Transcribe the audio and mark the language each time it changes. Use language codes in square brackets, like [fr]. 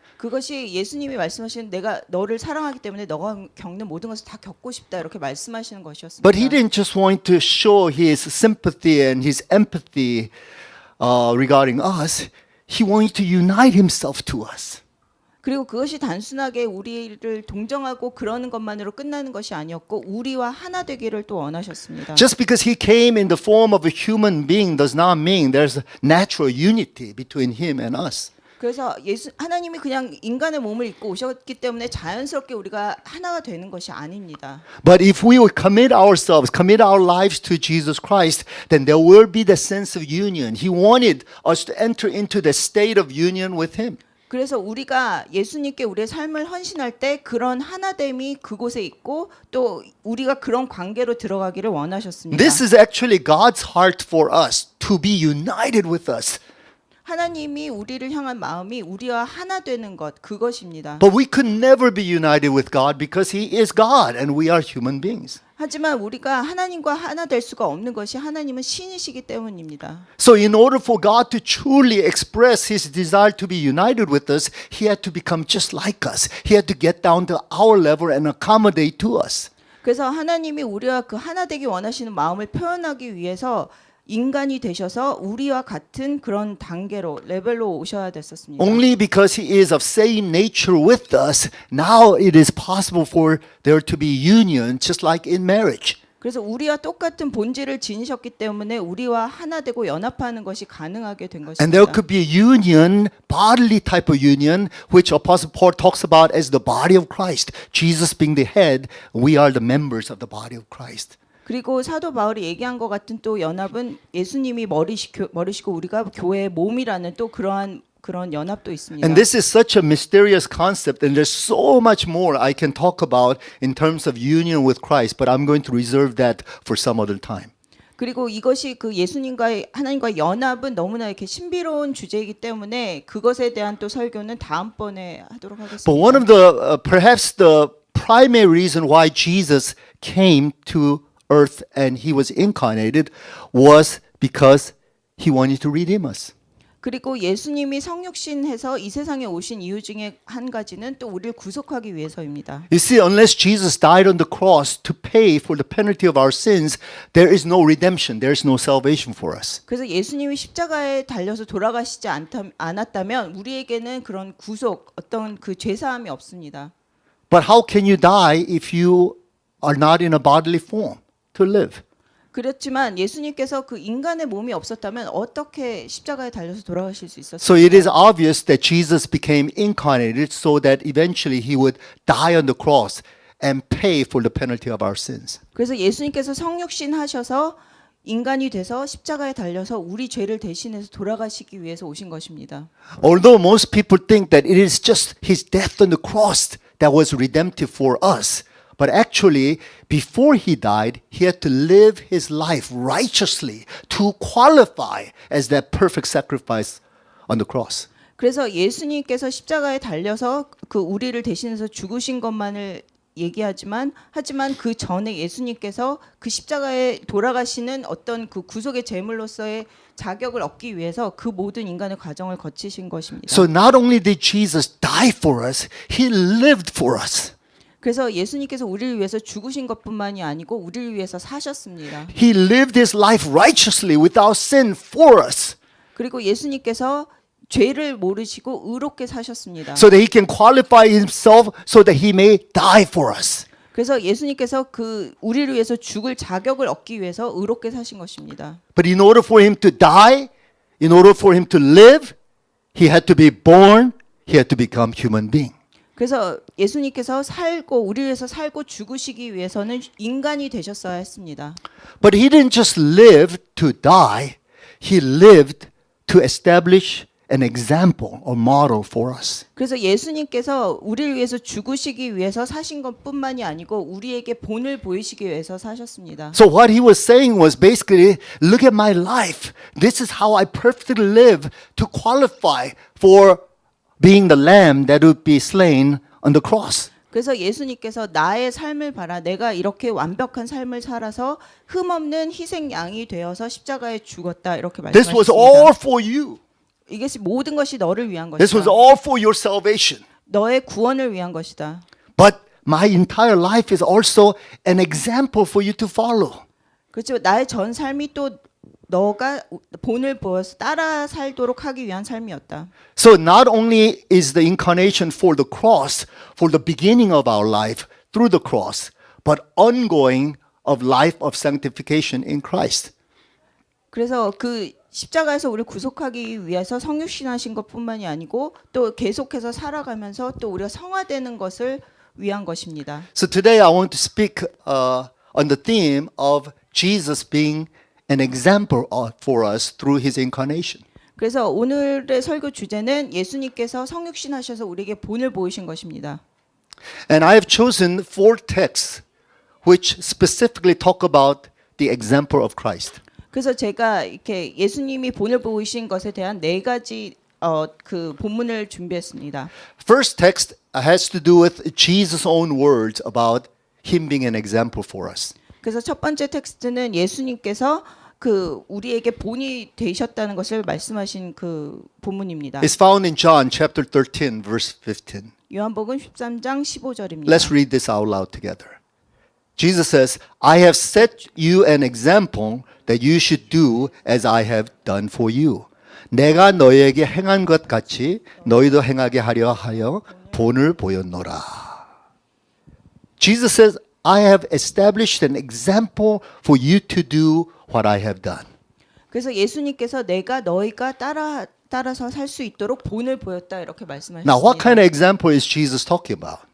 [ko] 그것이 예수님이 말씀하시는 내가 너를 사랑하기 때문에 너가 겪는 모든 것을 다 겪고 싶다 이렇게 말씀하시는 것이었습니다. [en] But he didn't just want to show his sympathy and his empathy regarding us. He wanted to unite himself to us. [ko] 그리고 그것이 단순하게 우리를 동정하고 그러는 것만으로 끝나는 것이 아니었고 우리와 하나 되기를 또 원하셨습니다. [en] Just because he came in the form of a human being does not mean there's a natural unity between him and us. [ko] 그래서 하나님이 그냥 인간의 몸을 입고 오셨기 때문에 자연스럽게 우리가 하나가 되는 것이 아닙니다. [en] But if we would commit ourselves, commit our lives to Jesus Christ, then there will be the sense of union. He wanted us to enter into the state of union with him. [ko] 그래서 우리가 예수님께 우리의 삶을 헌신할 때 그런 하나됨이 그곳에 있고 또 우리가 그런 관계로 들어가기를 원하셨습니다. [en] This is actually God's heart for us to be united with us. [ko] 하나님이 우리를 향한 마음이 우리와 하나 되는 것 그것입니다. [en] But we could never be united with God because He is God and we are human beings. [ko] 하지만 우리가 하나님과 하나 될 수가 없는 것이 하나님은 신이시기 때문입니다. [en] So, in order for God to truly express His desire to be united with us, He had to become just like us. He had to get down to our level and accommodate to us. [ko] 그래서 하나님이 우리와 그 하나 되기 원하시는 마음을 표현하기 위해서 인간이 되셔서 우리와 같은 그런 단계로 레벨로 오셔야 됐었습니다. [en] Only because He is of same nature with us, now it is possible for there to be union, just like in marriage. [ko] 그래서 우리와 똑같은 본질을 지니셨기 때문에 우리와 하나 되고 연합하는 것이 가능하게 된 [en] And there [ko] 것입니다. [en] could be a union, bodily type of union, which Apostle Paul talks about as the body of Christ. Jesus being the head, we are the members of the body of Christ. [ko] 그리고 사도 바울이 얘기한 것 같은 또 연합은 예수님이 머리시고 우리가 교회의 몸이라는 또 그런 연합도 있습니다. [en] And this is such a mysterious concept, and there's so much more I can talk about in terms of union with Christ, but I'm going to reserve that for some other time. [ko] 그리고 이것이 그 예수님과의 하나님과의 연합은 너무나 이렇게 신비로운 주제이기 때문에 그것에 대한 또 설교는 다음번에 하도록 하겠습니다. [en] But one of the, perhaps the primary reason why Jesus came to earth and He was incarnated was because He wanted to redeem us. [ko] 그리고 예수님이 성육신해서 이 세상에 오신 이유 중에 한 가지는 또 우리를 구속하기 위해서입니다. [en] You see, unless Jesus died on the cross to pay for the penalty of our sins, there is no redemption, there is no salvation for us. [ko] 그래서 예수님이 십자가에 달려서 돌아가시지 않았다면 우리에게는 그런 구속, 어떤 그 죄사함이 없습니다. [en] But how can you die if you are not in a bodily form to live? [ko] 그렇지만 예수님께서 그 인간의 몸이 없었다면 어떻게 십자가에 달려서 돌아가실 수 [en] So it is [ko] 있었습니까? [en] obvious that Jesus became incarnated so that eventually He would die on the cross and pay for the penalty of our sins. [ko] 그래서 예수님께서 성육신 하셔서 인간이 돼서 십자가에 달려서 우리 죄를 대신해서 돌아가시기 위해서 오신 것입니다. [en] Although most people think that it is just His death on the cross that was redemptive for us, but actually, before He died, He had to live His life righteously to qualify as that perfect sacrifice on the cross. [ko] 그래서 예수님께서 십자가에 달려서 그 우리를 대신해서 죽으신 것만을 얘기하지만 하지만 그 전에 예수님께서 그 십자가에 돌아가시는 어떤 그 구속의 제물로서의 자격을 얻기 위해서 그 모든 인간의 과정을 거치신 것입니다. [en] So not only did Jesus die for us, He lived for us. [ko] 그래서 예수님께서 우리를 위해서 죽으신 것뿐만이 아니고 우리를 위해서 사셨습니다. [en] He lived His life righteously without sin for us [ko] 그리고 예수님께서 죄를 모르시고 의롭게 사셨습니다. [en] so that He can qualify Himself so that He may die for us. [ko] 그래서 예수님께서 그 우리를 위해서 죽을 자격을 얻기 위해서 의롭게 사신 것입니다. [en] But in order for Him to die, in order for Him to live, He had to be born, He had to become human being. [ko] 그래서 예수님께서 살고 우리를 위해서 살고 죽으시기 위해서는 인간이 되셨어야 했습니다. [en] But He didn't just live to die, He lived to establish an example or model for us. [ko] 그래서 예수님께서 우리를 위해서 죽으시기 위해서 사신 것뿐만이 아니고 우리에게 본을 보이시기 위해서 사셨습니다. [en] So what He was saying was basically, look at my life. This is how I perfectly live to qualify for being the lamb that would be slain on the cross. [ko] 그래서 예수님께서 나의 삶을 봐라. 내가 이렇게 완벽한 삶을 살아서 흠없는 희생 양이 되어서 십자가에 죽었다. 이렇게 [en] This was [ko] 말씀하셨습니다. [en] all for you. [ko] 이것이 모든 것이 너를 위한 [en] This was [ko] 것이다. [en] all for your salvation. [ko] 너의 구원을 위한 것이다. [en] But my entire life is also an example for you to follow. [ko] 그렇죠. 나의 전 삶이 또 너가 본을 보여서 따라 살도록 하기 위한 삶이었다. [en] So not only is the incarnation for the cross, for the beginning of our life through the cross, but ongoing of life of sanctification in Christ. [ko] 그래서 그 십자가에서 우리를 구속하기 위해서 성육신하신 것뿐만이 아니고 또 계속해서 살아가면서 또 우리가 성화되는 것을 위한 것입니다. [en] So today I want to speak on the theme of Jesus being an example for us through His incarnation. [ko] 그래서 오늘의 설교 주제는 예수님께서 성육신 하셔서 우리에게 본을 보이신 것입니다. [en] And I have chosen 4 texts which specifically talk about the example of Christ. [ko] 그래서 제가 이렇게 예수님이 본을 보이신 것에 대한 4가지 그 본문을 준비했습니다. [en] First text has to do with Jesus' own words about him being an example for us. [ko] 그래서 첫 번째 텍스트는 예수님께서 그 우리에게 본이 되셨다는 것을 말씀하신 그 본문입니다. [en] It's found in John chapter 13 verse 15. [ko] 요한복음 13장 15절입니다. [en] Let's read this out loud together. Jesus says, I have set you an example that you should do as I have done for you. [ko] 내가 너희에게 행한 것 같이 너희도 행하게 하려 하여 본을 보였노라. [en] Jesus says, I have established an example for you to do what I have done. [ko] 그래서 예수님께서 내가 너희가 따라서 살 수 있도록 본을 보였다 이렇게 말씀하셨습니다. [en] Now, what kind of example is Jesus talking about?